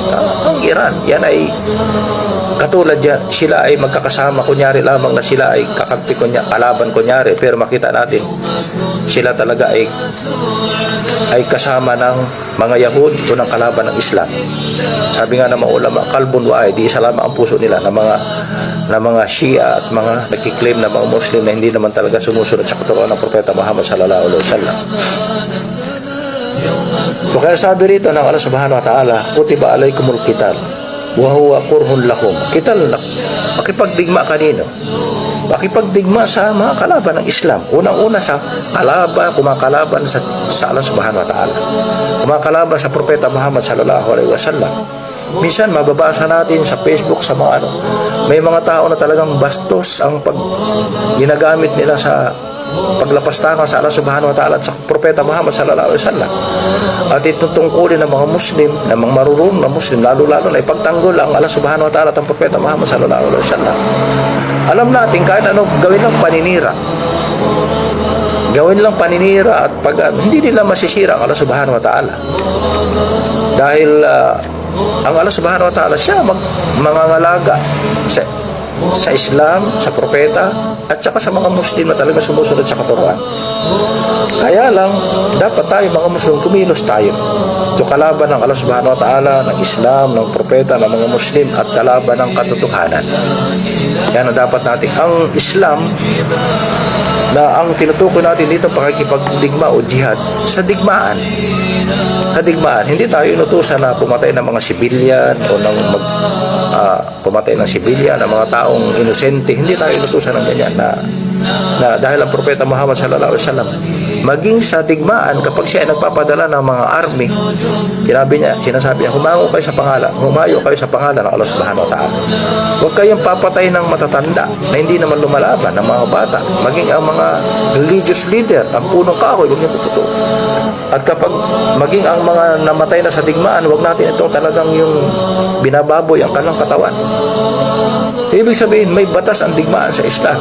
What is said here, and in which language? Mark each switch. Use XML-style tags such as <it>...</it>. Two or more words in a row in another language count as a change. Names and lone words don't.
<tl>Ang Iran, yan ay katulad yan, sila ay magkakasama, kunyari lamang na sila ay kakampi kalaban kunyari, pero makita natin sila talaga ay kasama ng mga Yahud o ng kalaban ng Islam. Sabi nga ng mga ulama,</tl> <ar>قلب واحد,</ar> <tl>di isa lamang ang puso nila ng mga Shia at mga nagkiklaim na mga Muslim na hindi naman talaga sumusunod sa katuruan ng Propeta Muhammad</tl> <ar>صلى الله عليه وسلم.</ar> <tl>So kaya sabi rito ng Allah</tl> <ar>سبحانه وتعالى, كتب عليكم القتال وهو كره لكم.</ar> <tl>Qital, makipagdigma kanino? Makipagdigma sa mga kalaban ng Islam. Unang-una sa kumakalaban sa Allah</tl> <ar>سبحانه وتعالى,</ar> <tl>kumakalaban sa Propeta Muhammad</tl> <ar>صلى الله عليه وسلم.</ar> <tl>Minsan mababasa natin sa Facebook, sa mga ano, may mga tao na talagang bastos ang ginagamit nila sa paglapastangan sa Allah</tl> <ar>سبحانه وتعالى</ar> <tl>at sa Propeta Muhammad</tl> <ar>صلى الله عليه وسلم.</ar> <tl>At itutungkulin ng mga Muslim, ng mga marurunong na Muslim, lalo-lalo na ipagtanggol ang Allah</tl> <ar>سبحانه وتعالى</ar> <tl>at ang Propeta Muhammad</tl> <ar>صلى الله عليه وسلم.</ar> <tl>Alam natin kahit ano gawin lang paninira, at hindi nila masisira ang Allah</tl> <ar>سبحانه وتعالى.</ar> <tl>Dahil ang Allah</tl> <ar>سبحانه وتعالى</ar> <tl>siya mangangalaga sa Islam, sa propeta, at saka sa mga Muslim na talaga sumusunod sa katuruan. Kaya lang, dapat tayo mga Muslim, kumilos tayo. Ito kalaban ng Allah</tl> <ar>سبحانه وتعالى,</ar> <tl>ng Islam, ng propeta, ng mga Muslim, at kalaban ng katotohanan. Yan ang dapat natin. Ang Islam, na ang tinutukoy natin dito pakikipagdigma o jihad, sa digmaan. Hindi tayo inutusan na pumatay ng mga sibilyan o pumatay ng sibilyan, ng mga taong inosente. Hindi tayo inutusan ng ganyan na dahil ang Propeta Muhammad</tl> <ar>صلى الله عليه وسلم</ar> <tl>maging sa digmaan, kapag siya ay nagpapadala ng mga army, sinasabi niya, humayo kayo sa pangalan ng Allah</tl> <ar>سبحانه وتعالى.</ar> <tl>Huwag kayong papatay ng matatanda na hindi naman lumalaban, ng mga bata, maging ang mga</tl> <en>religious leader,</en> <tl>ang punong kahoy, huwag niyo puputo. At kapag maging ang mga namatay na sa digmaan, huwag natin itong talagang yung binababoy ang kanilang katawan. Ibig sabihin, may batas ang digmaan sa Islam.</tl>